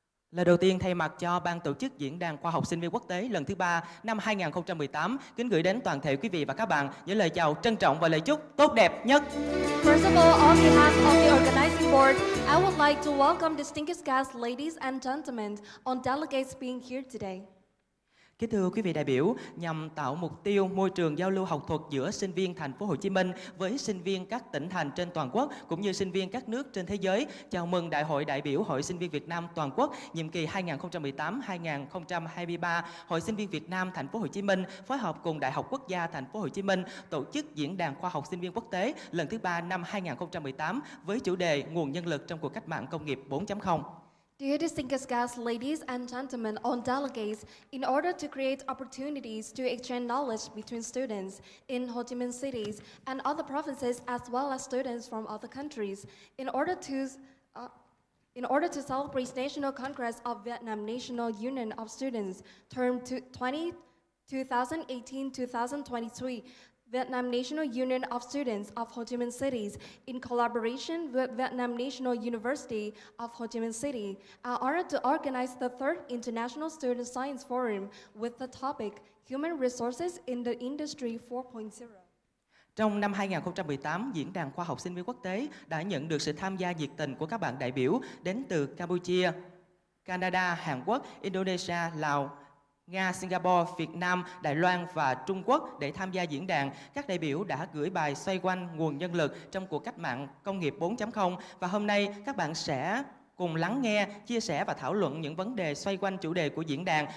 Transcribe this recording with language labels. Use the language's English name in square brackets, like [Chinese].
[Vietnamese] Lời đầu tiên thay mặt cho ban tổ chức Diễn đàn Khoa học Sinh viên Quốc tế lần thứ 3 năm 2018 kính gửi đến toàn thể quý vị và các bạn những lời chào trân trọng và lời chúc tốt đẹp nhất. [English] First of all, on behalf of the organizing board, I would like to welcome distinguished guests, ladies and gentlemen, on delegates being here today. [Vietnamese] Kính thưa quý vị đại biểu, nhằm tạo mục tiêu môi trường giao lưu học thuật giữa sinh viên thành phố Hồ Chí Minh với sinh viên các tỉnh thành trên toàn quốc cũng như sinh viên các nước trên thế giới, chào mừng Đại hội đại biểu Hội Sinh viên Việt Nam toàn quốc nhiệm kỳ 2018-2023, Hội Sinh viên Việt Nam thành phố Hồ Chí Minh phối hợp cùng Đại học Quốc gia thành phố Hồ Chí Minh tổ chức Diễn đàn Khoa học Sinh viên Quốc tế lần thứ 3 năm 2018 với chủ đề nguồn nhân lực trong cuộc cách mạng công nghiệp 4.0. [English] Dear distinguished guests, ladies and gentlemen, on delegates, in order to create opportunities to exchange knowledge between students in Ho Chi Minh cities and other provinces, as well as students from other countries, in order to celebrate National Congress of Vietnam National Union of Students, term 2018-2023, Vietnam National Union of Students of Ho Chi Minh Cities, in collaboration with Vietnam National University of Ho Chi Minh City, are honored to organize the third International Student Science Forum with the topic Human Resources in the Industry 4.0. [Vietnamese] Trong năm 2018, Diễn đàn Khoa học Sinh viên Quốc tế đã nhận được sự tham gia nhiệt tình của các bạn đại biểu đến từ Campuchia, Canada, Hàn Quốc, Indonesia, Lào, Nga, Singapore, Việt Nam, Đài Loan và Trung Quốc để tham gia diễn đàn. Các đại biểu đã gửi bài xoay quanh nguồn nhân lực trong cuộc cách mạng công nghiệp 4.0 và hôm nay các bạn sẽ cùng lắng nghe, chia sẻ và thảo luận những vấn đề xoay quanh chủ đề của diễn đàn.